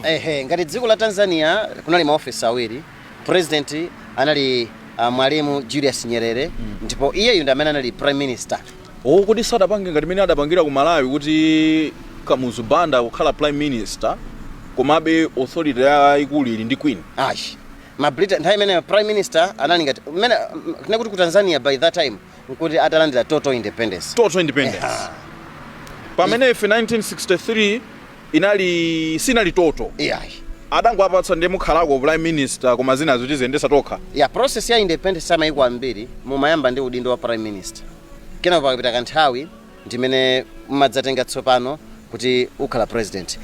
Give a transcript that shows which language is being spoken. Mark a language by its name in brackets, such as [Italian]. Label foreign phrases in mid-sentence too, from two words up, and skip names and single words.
[Nyanja] Ngati dziko la Tanzania kunali maofisi awiri. President anali Mwalimu Julius Nyerere, ndipo iyeyo ndi amene anali [English] prime minister. [Nyanja] Kodi sadapange ngati mene adapangira ku Malawi kuti Kamuzu Banda kukhala [English] prime minister [Nyanja] komabe authority ya ikulu ili ndi queen. Britain nthawi imene [English] prime minister [Nyanja] anali ngati mene kuti ku Tanzania [English] by that time [Nyanja] kuti atalandira [English] total independence. Total independence. [Nyanja] Pamene ife 1963 sinali total. Adango apatsa ndi mukhalako [English] prime minister [Nyanja] koma zina zoti ziyendesa tokha. Process ya independence amayiko ambiri mumayamba ndi udindo wa [English] prime minister. [Nyanja] Kenako pakapita kanthawi ndimene madzatenga tsopano kuti ukhala president.